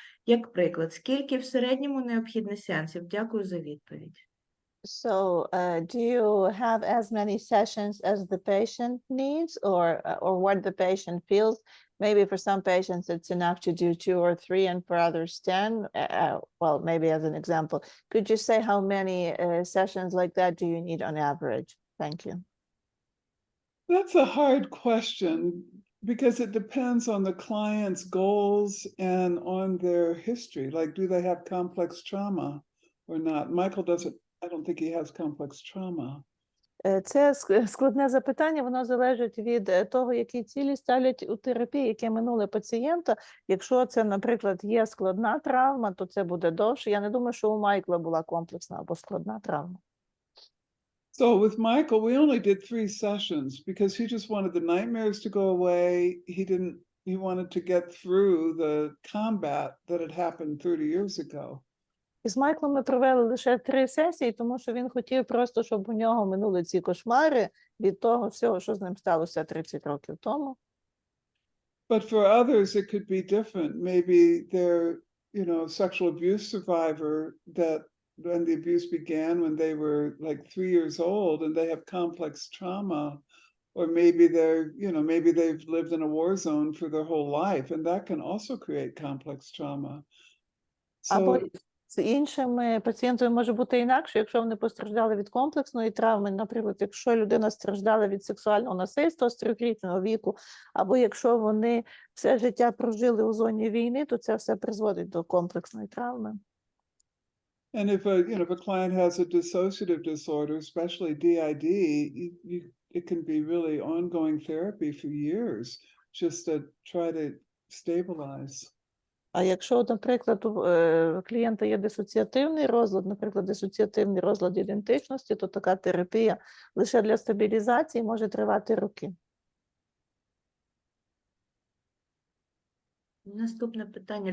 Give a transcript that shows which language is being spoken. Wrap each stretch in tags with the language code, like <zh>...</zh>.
<uk>Як приклад, скільки в середньому необхідно сеансів? Дякую за відповідь.</uk> <en>So, do you have as many sessions as the patient needs, or what the patient feels? Maybe for some patients it's enough to do 2 or 3, and for others 10. Well, maybe as an example, could you say how many sessions like that do you need on average? Thank you. That's a hard question because it depends on the client's goals and on their history. Like, do they have complex trauma or not? Michael doesn't. I don't think he has complex trauma.</en> <uk>Це складне запитання, воно залежить від того, які цілі ставлять у терапії, яке минуле пацієнта. Якщо це, наприклад, є складна травма, то це буде довше. Я не думаю, що у Майкла була комплексна або складна травма.</uk> <en>So with Michael, we only did 3 sessions because he just wanted the nightmares to go away. He wanted to get through the combat that had happened 30 years ago.</en> <uk>І з Майклом ми провели лише 3 сесії, тому що він хотів просто, щоб у нього минули ці кошмари від того всього, що з ним сталося 30 років тому.</uk> <en>But for others, it could be different. Maybe they're, you know, sexual abuse survivor that when the abuse began when they were like 3 years old and they have complex trauma, or maybe they're, you know, maybe they've lived in a war zone for their whole life, and that can also create complex trauma.</en> <uk>Або</uk> <en>So</en> <uk>з іншими пацієнтами може бути інакше, якщо вони постраждали від комплексної травми, наприклад, якщо людина страждала від сексуального насильства з 3-річного віку, або якщо вони все життя прожили у зоні війни, то це все призводить до комплексної травми.</uk> <en>and if a, you know, if a client has a dissociative disorder, especially DID, it can be really ongoing therapy for years just to try to stabilize.</en> <uk>А якщо, наприклад, у клієнта є дисоціативний розлад, наприклад, дисоціативний розлад ідентичності, то така терапія лише для стабілізації може тривати роки. Наступне питання.</uk>